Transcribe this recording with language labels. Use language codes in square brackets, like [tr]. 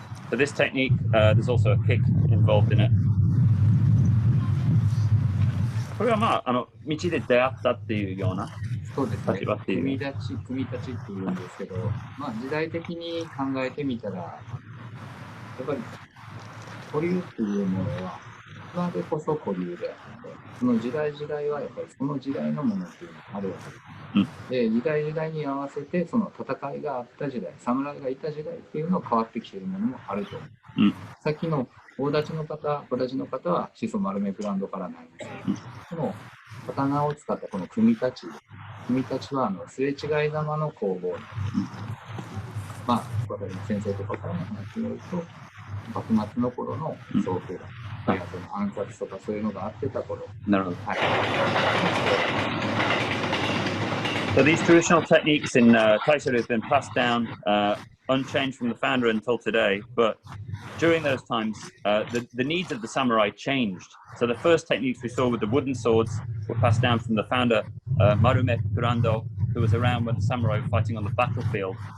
[en] For this technique, there's also a kick involved in it. [ja] これはまあ、道で出会ったっていうような立場っていう。組立ちっていうんですけど、まあ時代的に考えてみたら、やっぱり古流っていうものは、今でこそ古流であって、その時代はやっぱりその時代のものっていうのがあるわけです。で、時代に合わせて、その戦いがあった時代、侍がいた時代っていうのは変わってきているものもあると思う。さっきの大立ちの方、小立ちの方は始祖丸めブランドからなんですけど、この刀を使ったこの組み立ちはすれ違い玉の攻防。まあ、先生とかからの話によると、幕末の頃の総兵団、その暗殺とかそういうのがあってた頃。なるほど。はい。 [en] So these traditional techniques in taisha-ryu have been passed down unchanged from the founder until today, but during those times, the needs of the samurai changed. So the first techniques we saw with the wooden swords were passed down from the founder, Marume Kurando, who was around when the samurai were fighting on the battlefield.